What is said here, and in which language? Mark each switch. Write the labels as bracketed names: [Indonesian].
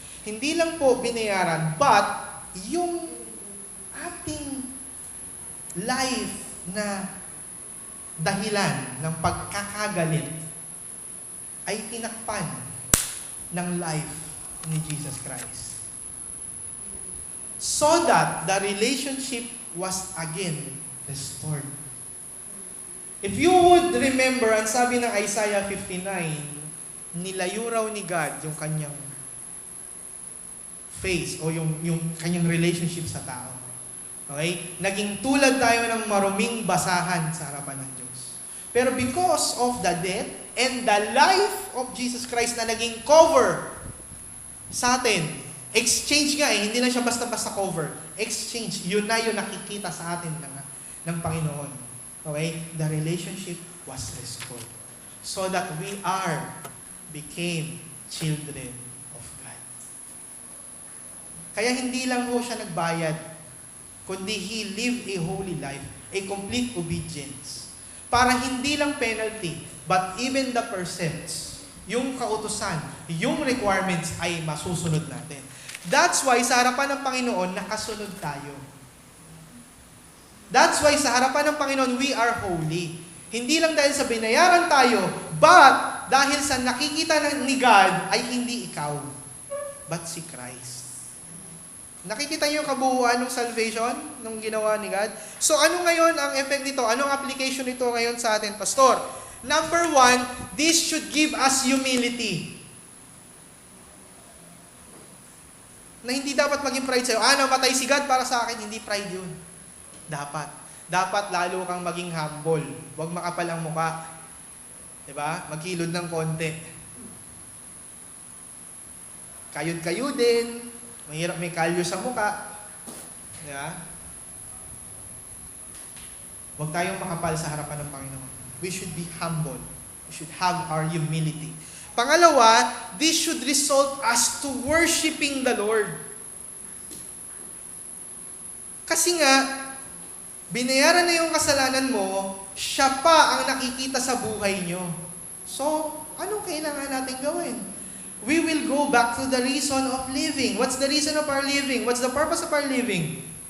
[Filipino] Hindi lang po binayaran, but yung ating life na dahilan ng pagkakagalit ay tinakpan ng life ni Jesus Christ. [English] So that the relationship was again restored. If you would remember, [Filipino] ang sabi ng Isaiah 59, nilayo raw ni God yung kanyang face o yung kanyang relationship sa tao. Okay? Naging tulad tayo ng maruming basahan sa harapan ng Diyos. Pero [English] because of the death and the life of Jesus Christ [Filipino] na naging cover sa atin, exchange nga hindi lang siya basta-basta cover. Exchange, yun na yung nakikita sa atin ng Panginoon. [English] Okay? The relationship was restored. So that we became children of God. [Filipino] Kaya hindi lang ho siya nagbayad, kundi [English] He lived a holy life, a complete obedience. [Filipino] Para hindi lang penalty, but even the percents, yung kautusan, yung requirements ay masusunod natin. That's why sa harapan ng Panginoon, nakasunod tayo. That's why sa harapan ng Panginoon, [English] we are holy. [Filipino] Hindi lang dahil sa binayaran tayo, but dahil sa nakikita ni God ay hindi ikaw, but si Christ. Nakikita niyo yung kabuuan ng salvation nung ginawa ni God? So ano ngayon ang effect nito? Anong application nito ngayon sa atin, Pastor? [English] Number 1, this should give us humility. [Filipino] Na hindi dapat maging pride sa'yo. Namatay si God para sa akin. Hindi pride yun. Dapat lalo kang maging humble. Huwag makapal ang muka. Diba? Maghilod ng konti. Kayod-kayudin. Mahirap may kalyo sa muka. Diba? Huwag tayong makapal sa harapan ng Panginoon. [English] We should be humble. We should have our humility. Pangalawa, this should result us to worshiping the Lord. [Filipino] Kasi nga, binayaran na yung kasalanan mo, siya pa ang nakikita sa buhay nyo. So, anong kailangan natin gawin? [English] We will go back to the reason of living. What's the reason of our living? What's the purpose of our living?